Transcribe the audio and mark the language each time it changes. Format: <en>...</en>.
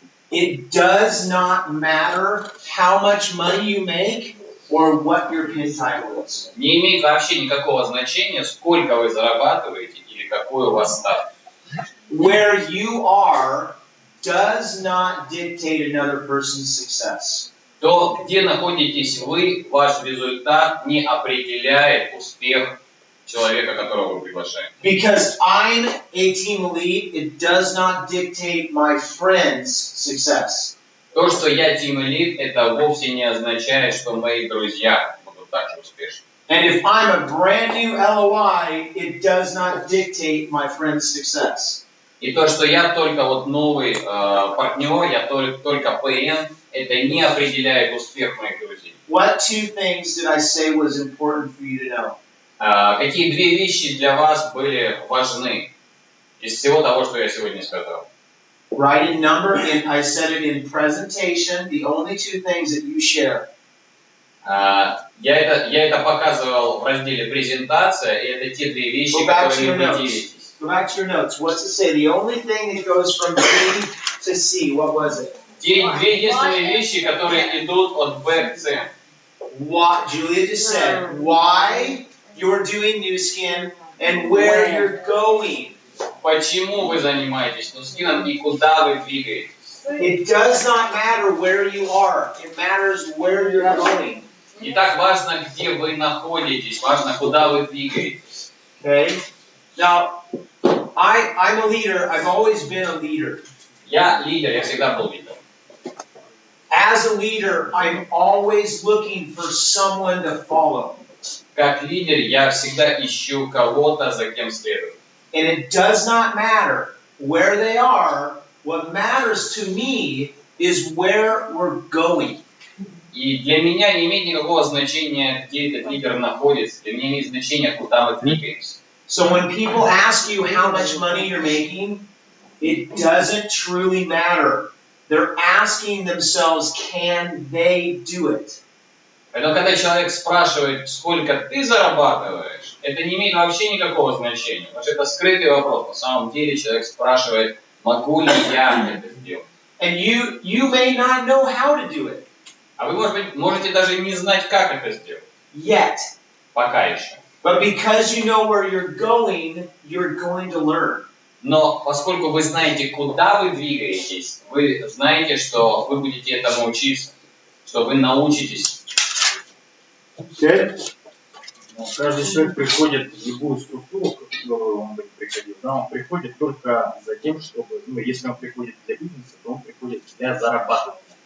<en>It does not matter how much money you make or what your pin title is.</en> <ru>Не имеет вообще никакого значения, сколько вы зарабатываете или какой у вас статус.</ru> <en>Where you are does not dictate another person's success.</en> <ru>То, где находитесь вы, ваш результат не определяет успех человека, которого вы приглашаете.</ru> <en>Because I'm a team lead, it does not dictate my friend's success.</en> <ru>То, что я team lead, это вовсе не означает, что мои друзья будут так же успешны.</ru> <en>And if I'm a brand new LOI, it does not dictate my friend's success.</en> <ru>И то, что я только вот новый партнер, я только ПН, это не определяет успех моих друзей.</ru> <en>What two things did I say was important for you to know?</en> <ru>Какие две вещи для вас были важны из всего того, что я сегодня сказал?</ru> <en>Write a number, and I said it in presentation, the only two things that you share.</en> <ru>Я это показывал в разделе презентация, и это те две вещи, которые вы делитесь.</ru> <en>Go back to your notes. What's it say? The only thing that goes from B to C, what was it?</en> <ru>Две единственные вещи, которые идут от Б к С.</ru> <en>What Julia just said. Why you're doing Nuskin and where you're going.</en> <ru>Почему вы занимаетесь Нускином и куда вы двигаетесь?</ru> <en>It does not matter where you are. It matters where you're going.</en> <ru>Не так важно, где вы находитесь, важно, куда вы двигаетесь.</ru> <en>Okay? Now, I'm a leader. I've always been a leader.</en> <ru>Я лидер, я всегда был лидером.</ru> <en>As a leader, I'm always looking for someone to follow.</en> <ru>Как лидер, я всегда ищу кого-то, за кем следовать.</ru> <en>And it does not matter where they are. What matters to me is where we're going.</en> <ru>И для меня не имеет никакого значения, где этот лидер находится. Для меня имеет значение, куда мы двигаемся.</ru> <en>So when people ask you how much money you're making, it doesn't truly matter. They're asking themselves, can they do it?</en> <ru>Поэтому, когда человек спрашивает, сколько ты зарабатываешь, это не имеет вообще никакого значения. Потому что это скрытый вопрос. На самом деле человек спрашивает, могу ли я это сделать.</ru> <en>And you may not know how to do it.</en> <ru>А вы, может быть, можете даже не знать, как это сделать.</ru> <en>Yet.</en> <ru>Пока еще.</ru> <en>But because you know where you're going to learn.</en> <ru>Но поскольку вы знаете, куда вы двигаетесь, вы знаете, что вы будете этому учиться, что вы научитесь.</ru> <en>Good.</en> <ru>Каждый человек приходит в любую структуру, в которую он бы не приходил, да, он приходит только за тем, чтобы, ну, если он приходит для бизнеса, то он приходит для зарабатывания.</ru>